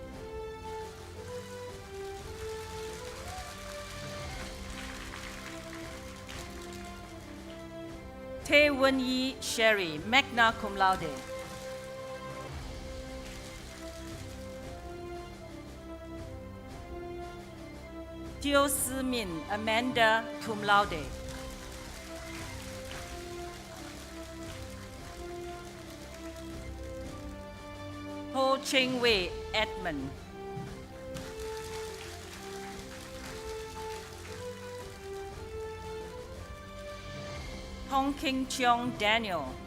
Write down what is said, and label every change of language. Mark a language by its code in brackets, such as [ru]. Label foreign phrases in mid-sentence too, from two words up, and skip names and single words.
[en] Tae Wen Yi Sherry, [la] magna cum laude. [en] Teo Si Min Amanda, [la] cum laude. [en] Ho Cheng Wei Edmund. Hong King Cheong Daniel.